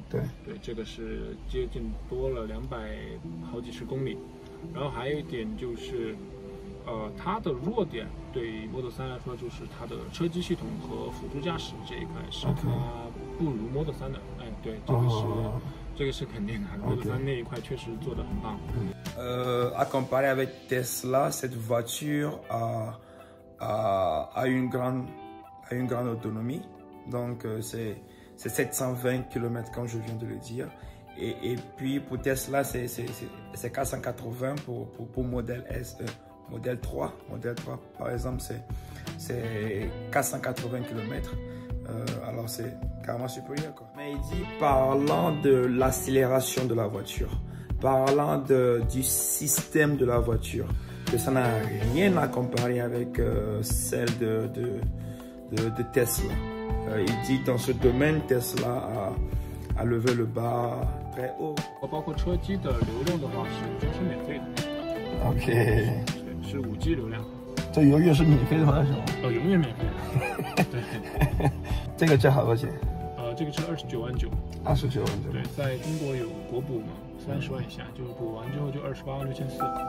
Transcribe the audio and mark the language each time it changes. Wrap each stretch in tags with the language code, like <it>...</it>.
<zh>对，这个是接近多了200好几十公里。然后还有一点就是，它的弱点对 Model 3来说，就是它的车机系统和辅助驾驶这一块是它不如 Model 3的。哎，对，这个是肯定的。Model 3那一块确实做得很棒。</zh> <fr>À comparer avec Tesla, cette voiture a une grande autonomie, donc c'est 720 km comme je viens de le dire, et puis pour Tesla c'est 480 pour modèle S, modèle 3 par exemple c'est 480 km, alors c'est carrément supérieur quoi. Mais il dit, parlant de l'accélération de la voiture, parlant du système de la voiture, que ça n'a rien à comparer avec celle de Tesla. Il dit dans ce domaine, Tesla a levé le bas très haut.</fr> <zh>包括车机的流量的话是全是免费的。 OK。是5G 流量。这永远是免费的吗？是吗？永远免费的。对。这个车好多钱？这个车29万9。 29万9。对，在中国有国补嘛，30万以下，就补完之后就28万6千4。</zh>